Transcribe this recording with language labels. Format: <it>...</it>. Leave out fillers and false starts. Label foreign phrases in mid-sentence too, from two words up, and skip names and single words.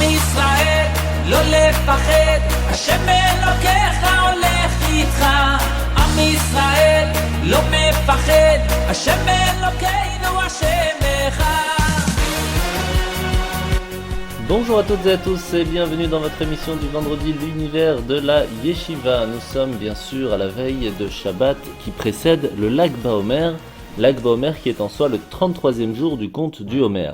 <he>ישראל, לא לפחד, השם אלוקיך הולך איתך. עם ישראל, לא מפחד, השם אלוקינו השם אחד.</he> <fr>Bonjour à toutes et à tous et bienvenue dans votre émission du vendredi, l'univers de la Yeshiva. Nous sommes bien sûr à la veille de Shabbat qui précède le Lag BaOmer qui est en soi le 33e jour du conte du Homer.</fr>